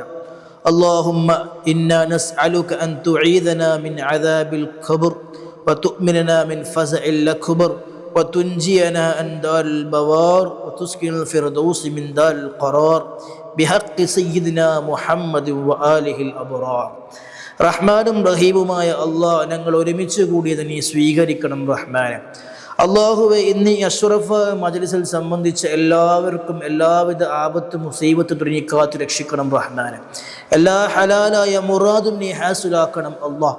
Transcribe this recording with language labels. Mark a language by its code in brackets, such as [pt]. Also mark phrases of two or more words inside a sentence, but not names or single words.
[ar] اللهم إنا نسألك أن تعيذنا من عذاب القبر وتؤمننا من فزع الأكبر وتنجينا عن دار البوار تسكن الفردوس من دار القرار بحق سيدنا محمد وآله الأبرار. [ml] റഹ്മാനും റഹീമുമായ അള്ളാഹ്, ഞങ്ങൾ ഒരുമിച്ച് കൂടിയത് നീ സ്വീകരിക്കണം റഹ്മാനെ. അള്ളാഹുവെ, ഇന്ന് ഈ അഷ്റഫ മജ്ലിസിൽ സംബന്ധിച്ച എല്ലാവർക്കും എല്ലാവിധ ആപത്തും മുസീബത്തും നീ കാത്തു രക്ഷിക്കണം റഹ്മാനെ. എല്ലാ ഹലാലായ മുറാദും നീ ഹാസുലാക്കണം അള്ളാഹ്.